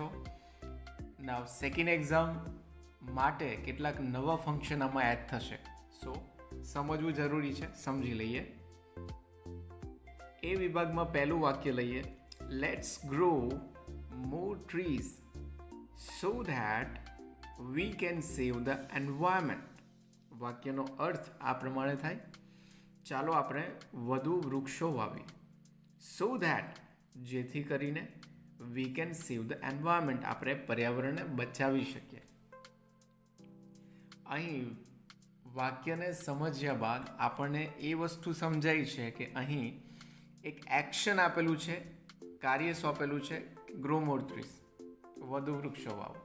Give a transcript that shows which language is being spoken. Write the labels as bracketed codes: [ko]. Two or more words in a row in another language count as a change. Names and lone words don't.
[en] now second exam [gu] માટે કેટલાક નવા ફંક્શન આમાં એડ થશે, સો સમજવું જરૂરી છે. સમજી લઈએ. એ વિભાગમાં પહેલું વાક્ય લઈએ. [en] let's grow more trees so that we can save the environment. [gu] વાક્યનો અર્થ આ પ્રમાણે થાય: ચાલો આપણે વધુ વૃક્ષો વાવીએ. [en] so that [gu] જેથી કરીને [en] we can save the environment [gu] આપણે પર્યાવરણને બચાવી શકીએ. અહીં વાક્યને સમજ્યા બાદ આપણને એ વસ્તુ સમજાય છે કે અહીં એક એક્શન આપેલું છે, કાર્ય સોંપેલું છે, [en] grow more trees, [gu] વધુ વૃક્ષો વાવો.